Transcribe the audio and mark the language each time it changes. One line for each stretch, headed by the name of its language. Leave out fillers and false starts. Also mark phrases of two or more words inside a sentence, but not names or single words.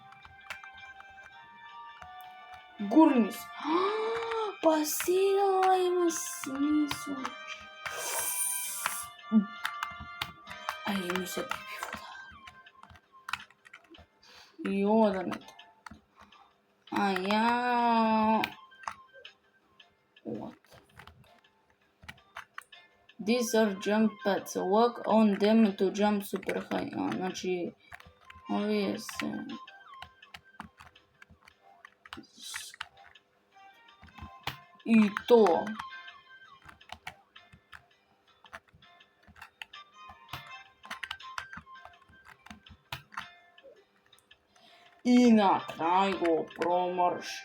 Macedonian: Гурни се. Па сега ова има смисла. Ај, ми се пипи вода. И ова да не...
English: What? These are jump pads. Walk on them to jump super high.
Macedonian: Значи, овие се... И то. И на крај го промрши.